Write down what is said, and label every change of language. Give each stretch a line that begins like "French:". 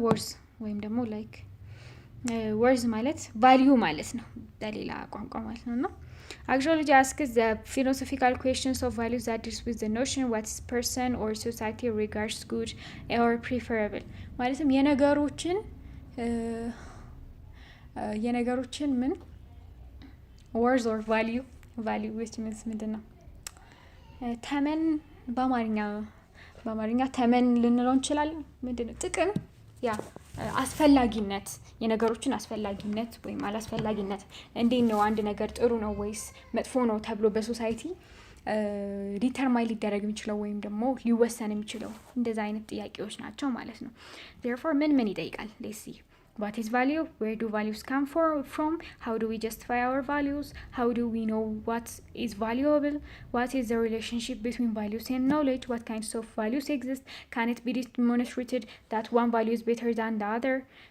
English: words
Amharic: ወይም ደግሞ
English: like words
Amharic: ማለት ቫሊዩ ማለት ነው በሌላ ቋንቋ ማለት ነው።
English: Axiology asks the philosophical questions of values that deals with the notion what person or society regards good or preferable.
Amharic: ማለትም የነገሮችን የነገሮችን ምን
English: worth or value which means
Amharic: ምንድን ነው ተመን በአማርኛ ተመን ልንለው እንችላለን። ምንድን ነው ጥቅም ያ አስፈላጊነት የነገሮችን አስፈላጊነት ወይም አላስፈላጊነት እንዴት ነው አንድ ነገር ጥሩ ነው ወይስ መጥፎ ነው ተብሎ በሶሳይቲ ዲተርማይን ሊደረግ የሚችለው ወይም ደግሞ ሊወሰን የሚችለው እንደዛ አይነት ጥያቄዎች ናቸው ማለት ነው። therefore ምን ይጠይቃል?
English: let's see what is value, where do values come from, how do we justify our values, how do we know what is valuable, what is the relationship between values and knowledge, what kinds of values exist, can it be demonstrated that one value is better than the other,